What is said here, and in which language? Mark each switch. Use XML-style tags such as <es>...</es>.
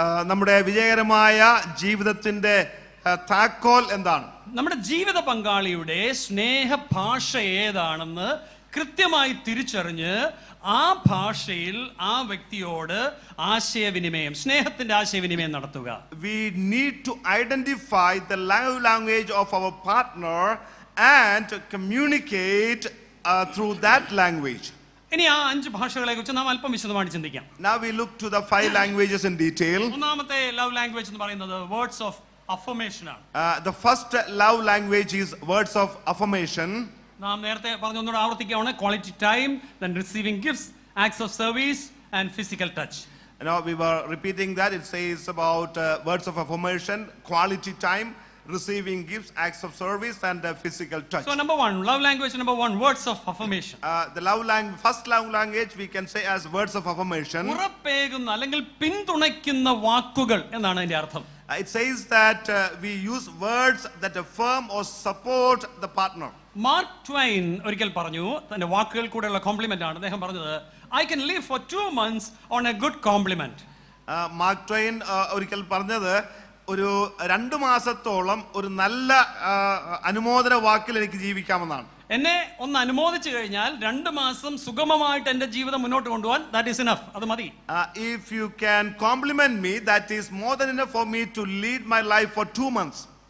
<ml>നമ്മുടെ വിജയകരമായ ജീവിതത്തിന്റെ താക്കോൽ എന്താണ്? നമ്മുടെ ജീവിത പങ്കാളിയുടെ സ്നേഹ ഭാഷ ഏതാണെന്ന് കൃത്യമായി തിരിച്ചറിഞ്ഞ് ആ ഭാഷയിൽ ആ വ്യക്തിയോട് ആശയവിനിമയം, സ്നേഹത്തിന്റെ ആശയവിനിമയം നടത്തുക.</ml> <en>We need to identify the love language of our partner and communicate through that language.</en> <ml>ഇനി ആ 5 ഭാഷകളെ കുറിച്ച് നാം അല്പം വിശദമായിട്ട് ചിന്തിക്കാം.</ml> <en>Now we look to the 5 languages in detail.</en> <ml>ഒന്നാമത്തെ ലവ് ലാംഗ്വേജ് എന്ന് പറയുന്നത് വേർഡ്സ് ഓഫ് affirmation ആണ്.</ml> <en>The first love language is words of affirmation.</en> <ml>നാം നേരത്തെ പറഞ്ഞു ഒന്നുകൂടെ ആവർത്തിക്കുകയാണ്.</ml> <en>Quality time, then receiving gifts, acts of service and physical touch. Now we were repeating that. It says about words of affirmation, quality time, receiving gifts, acts of service, and physical touch. So number one, love language number one, words of affirmation. The first love language we can say as words of affirmation.</en> <ml>ഉറപ്പേകുന്ന അല്ലെങ്കിൽ പിന്തുണയ്ക്കുന്ന വാക്കുകൾ എന്നാണ് അതിന്റെ അർത്ഥം.</ml> <en>It says that we use words that affirm or support the partner.</en> <ml>Mark Twain ഒരിക്കൽ പറഞ്ഞു, തന്റെ വാക്കുകൾ കൂടെയുള്ള കോംപ്ലിമെന്റ് ആണ് അദ്ദേഹം പറഞ്ഞത്,</ml> <en>I can live for 2 months on a good compliment.</en> <ml>Mark Twain ഒരിക്കൽ പറഞ്ഞത്, ഒരു 2 മാസത്തോളം ഒരു നല്ല അനുമോദന വാക്കിൽ എനിക്ക് ജീവിക്കാമെന്നാണ്. എന്നെ ഒന്ന് അനുമോദിച്ചു കഴിഞ്ഞാൽ 2 മാസം സുഗമമായിട്ട് എന്റെ ജീവിതം മുന്നോട്ട് കൊണ്ടുപോകാൻ</ml> <en>that is enough,</en> <ml>അത് മതി.</ml> <en>If you can compliment me, that is more than enough for me to lead my life for 2 months.</en>